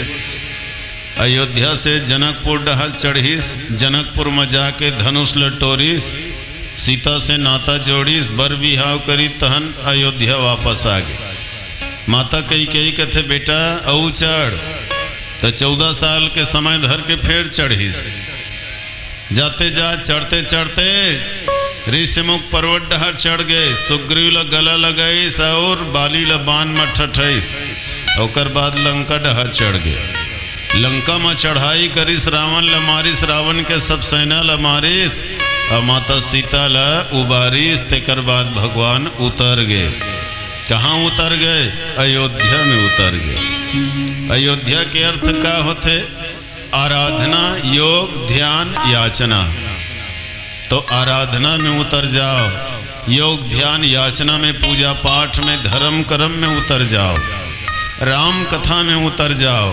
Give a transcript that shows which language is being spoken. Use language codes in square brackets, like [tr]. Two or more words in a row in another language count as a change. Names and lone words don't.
[hne] अयोध्या से जनकपुर डहल चढ़ीस, जनकपुर में जाके धनुष लटोरीस, सीता से नाता जोड़ीस, बर बिहाव करी, तहन अयोध्या वापस आ गए। माता कही कहते बेटा औ चढ़। तो 14 साल के समय धर के फिर चढ़ीस। जाते जा चढ़ते चढ़ते ऋषिमुख पर्वत डहर चढ़ गए। सुग्रीव ल गला लगाईस और बाली ल बान में ठठईस। ओकर बाद लंका डहर चढ़ गए। लंका में चढ़ाई करिस, रावण ल मारिस, रावण के सब सेना ल मारिस और माता सीता ल उबारिस। तेकर बाद भगवान उतर गए। कहाँ उतर गए? अयोध्या में उतर गए। अयोध्या के अर्थ का होते? आराधना, योग, ध्यान, याचना। तो आराधना में उतर जाओ, योग ध्यान याचना में, पूजा पाठ में, धर्म कर्म में उतर जाओ, राम कथा में उतर जाओ।